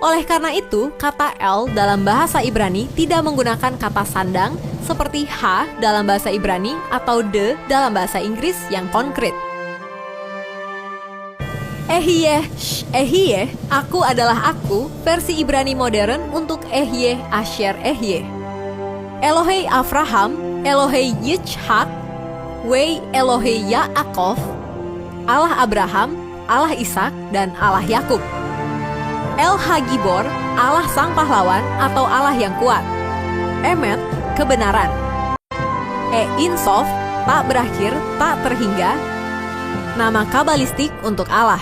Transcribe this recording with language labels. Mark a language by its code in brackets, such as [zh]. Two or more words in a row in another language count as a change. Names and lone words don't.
[id] Oleh karena itu, kata El dalam bahasa Ibrani tidak menggunakan kata sandang seperti ha dalam bahasa Ibrani atau de dalam bahasa Inggris yang konkret. Ehyeh, aku adalah aku, versi Ibrani modern untuk [he] אהיה אשר אהיה. אלהי אברהם, אלהי יצחק, ואלהי יעקב, [id] Allah Abraham, Allah Ishak, dan Allah Yakub. [he] אל הגיבור, [id] Allah Sang Pahlawan atau Allah yang kuat. Emet, kebenaran. Insof, tak berakhir, tak terhingga. Nama kabalistik untuk Allah.